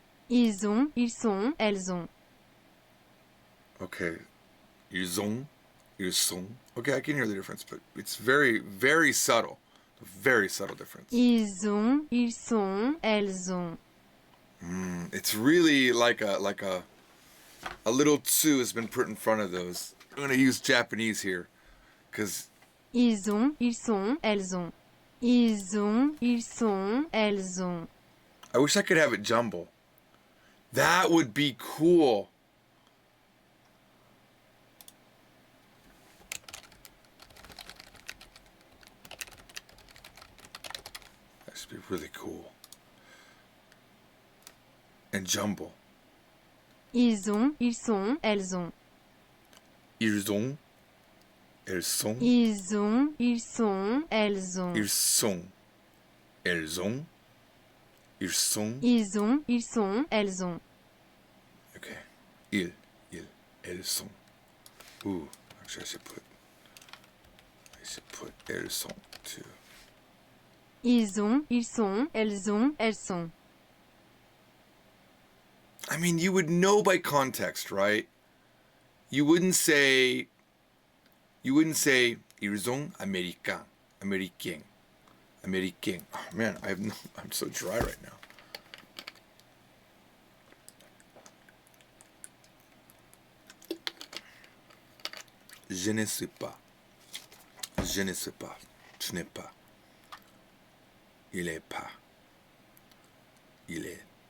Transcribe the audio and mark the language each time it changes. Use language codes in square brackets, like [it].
[fr] Ils ont, ils sont, elles ont. Okay, ils ont, ils sont. [en] Okay, I can hear the difference, but it's very, very subtle. A very subtle difference. [fr] Ils ont, ils sont, elles ont. [en] It's really like a little tsu has been put in front of those. I'm gonna use Japanese here, because [fr] Ils ont, ils sont, elles ont. Ils ont, ils sont, elles ont. [en] I wish I could have it jumble. That would be cool. That should be really cool. And jumble. [fr] Ils ont, ils sont, elles ont. Ils ont. Elles sont. Ils ont, ils sont, elles ont. Ils sont. Elles ont. Ils sont. Ils ont, ils sont, elles ont. [en] Okay. [fr] Ils. Elles sont. [en] Ooh, actually I should put [fr] elles sont [en] too. [fr] Ils ont, ils sont, elles ont, elles sont. [en] I mean, you would know by context, right? You wouldn't say [fr] ils ont américain, américain, américain. [en] Oh man, I'm so dry right now. [fr] Je ne sais pas. Je ne sais pas. Je n'ai pas. Il est pas. Il est.